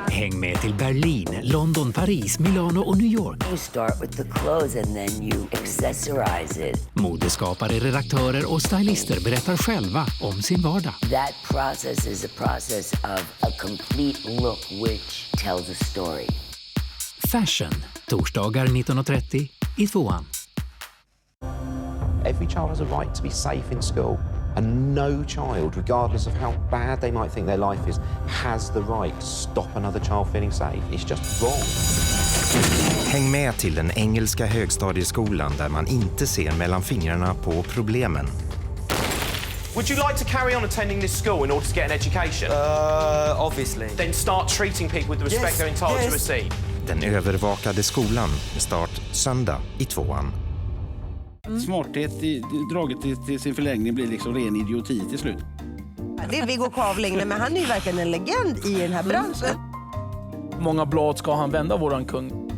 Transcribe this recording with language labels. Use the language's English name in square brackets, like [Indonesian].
[Swedish] Häng med till Berlin, London, Paris, Milano och New York. [English] You start with the clothes and then you accessorize it. [Swedish] Modeskapare, redaktörer och stylister berättar själva om sin vardag. [English] That process is a process of a complete look which tells a story. [Swedish] Fashion, torsdagar 19:30 i 2:an. [English] Every child has a right to be safe in school, and no child, regardless of how bad they might think their life is, has the right to stop another child feeling safe. It's just wrong. [Swedish] Häng med till den engelska högstadieskolan där man inte ser mellan fingrarna på problemen. [English] Would you like to carry on attending this school in order to get an education? Obviously. Then start treating people with the respect they're entitled to receive. [Swedish] Den övervakade skolan med start söndag i 2:an. Smarthet draget till sin förlängning blir liksom ren idioti till slut. Det är Viggo Kavling, men han är ju verkligen en legend i den här branschen. Många blad ska han vända, våran kung?